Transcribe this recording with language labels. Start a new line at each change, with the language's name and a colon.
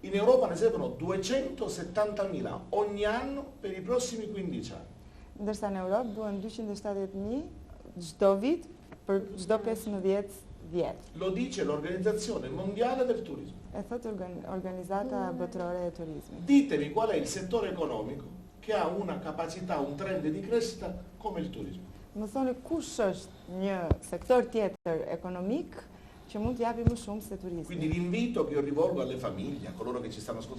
Italian: In Europa ne servono 270.000 ogni anno per i prossimi 15 anni.
Albanian: Ndërsa në Europë duhen 270.000 çdo vit për çdo 15 vjet.
Italian: Lo dice l'Organizzazione Mondiale del Turismo.
Albanian: E thot Organizzata Botërore e Turizmit.
Italian: Ditemi qual è il settore economico che ha una capacità, un trend di crescita come il turismo.
Albanian: Më thoni kush është një sektor tjetër ekonomik që mund të japi më shumë se turizmi.
Italian: Quindi l'invito che io rivolgo alle famiglie, a coloro che ci stanno ascoltando,